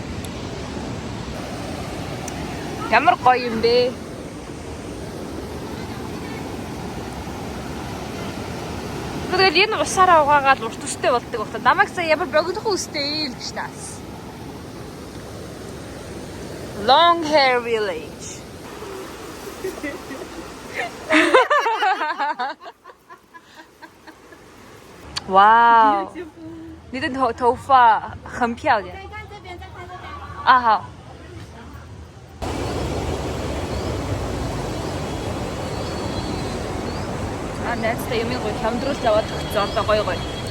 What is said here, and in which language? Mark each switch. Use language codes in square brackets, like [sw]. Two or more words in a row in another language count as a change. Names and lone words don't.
[mn] Ямар гоё юм бэ? Тэгээд энэ усаараа угаагаад урт устэй болдог багтаа. Намайг сая ямар богинохон устэй л гэж таас. Long Hair Village. Wow. [zh] 你的头发很漂亮。再看这边，再看这边。啊好。 [mn] Найзтай юм гоё хамдруулж аваад өгсөн одоо гоё гоё.